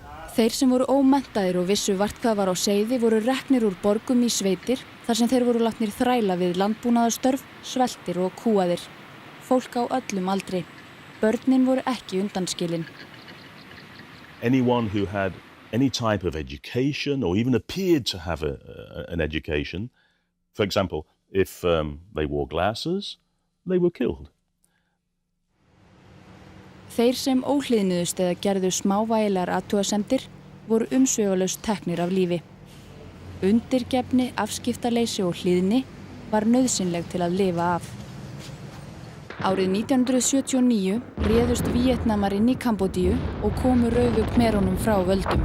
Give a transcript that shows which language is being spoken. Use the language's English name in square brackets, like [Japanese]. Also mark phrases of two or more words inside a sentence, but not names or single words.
[Icelandic] Þeir sem voru ómenntaðir og vissu vart hvað var á seyði voru reknir úr borgum í sveitir þar sem þeir voru látnir þræla við landbúnaðarstörf, sveltir og kúaðir. Fólk á öllum aldri. Börnin voru ekki undanskilin. [English] Anyone who had any type of education or even appeared to have an education, for example, if they wore glasses, they were killed. [Icelandic] Þeir sem óhlýðnuðust eða gerðu smávægilegar athugasemdir voru umsvifalaust teknir af lífi. Undirgefni, afskiptaleysi og hlýðni var nauðsynleg til að lifa af. Árið 1979 réðust Víetnamar inn í Kambódíu og komu Rauðu Khmeranum frá völdum.